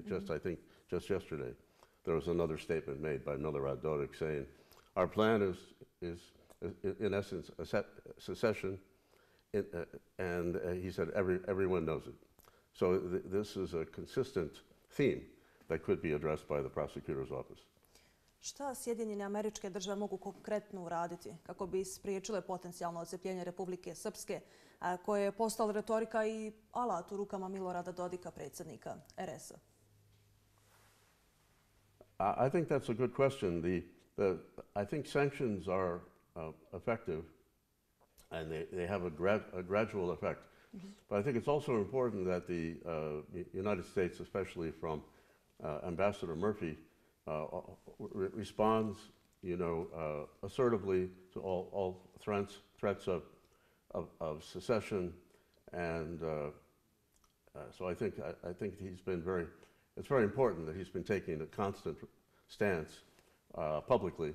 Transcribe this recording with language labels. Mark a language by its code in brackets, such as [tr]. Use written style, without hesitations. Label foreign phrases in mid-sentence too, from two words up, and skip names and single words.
[en] I think just yesterday, there was another statement made by Milorad Dodik saying, our plan is in essence secession, and he said everyone knows it. So this is a consistent theme that could be addressed by the prosecutor's office. [bs] Šta Sjedinjene Američke Države mogu konkretno uraditi kako bi spriječile potencijalno odcepljenje Republike Srpske, koje je postala retorika i alat u rukama Milorada Dodika, predsjednika RS-a? [en] I think that's a good question. I think sanctions are effective, and they have a gradual effect. But I think it's also important that the United States, especially from Ambassador Murphy, responds, assertively to all threats of secession, and so I think he's been it's very important that he's been taking a constant stance publicly.